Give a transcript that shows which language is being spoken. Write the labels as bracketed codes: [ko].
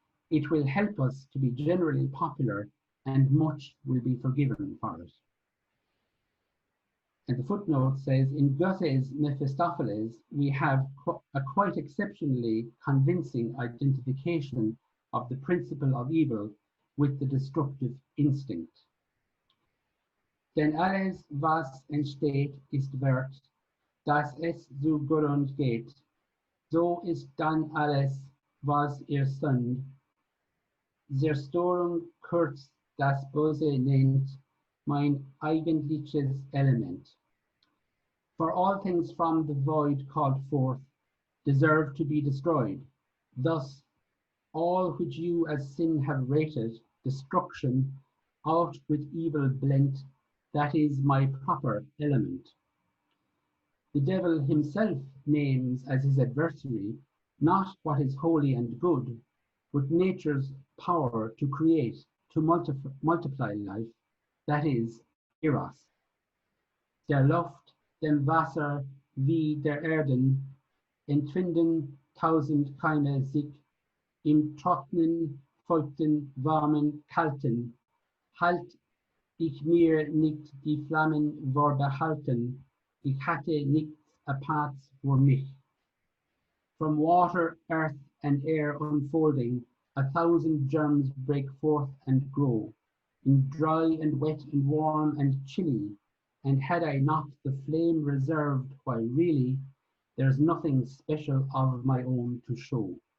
[en] It will help us to be generally popular, and much will be forgiven for it. And the footnote says, in Goethe's Mephistopheles, we have a quite exceptionally convincing identification of the principle of evil with the destructive instinct. [de] Denn alles, was entsteht, ist Wert, dass es zugrund geht. So ist dann alles, was Sünd, Zerstörung kurz das Böse nennt, mein eigentliches Element. [en] For all things from the void called forth deserve to be destroyed. Thus, all which you as sin have rated, destruction, out with evil blent, that is my proper element. The devil himself names as his adversary not what is holy and good, but nature's power to create, to multiply life, that is, Eros. [de] Der Luft, dem Wasser, wie der Erden, entwinden tausend Keime sich, im trocknen, feuchten, warmen, kalten, halt ich mir nicht die Flammen vorbehalten, ich hatte nichts apart for mich. [en] From water, earth, and air unfolding, 1,000 germs break forth and grow, in dry and wet and warm and chilly, and had I not the flame reserved, why really, there's nothing special of my own to show.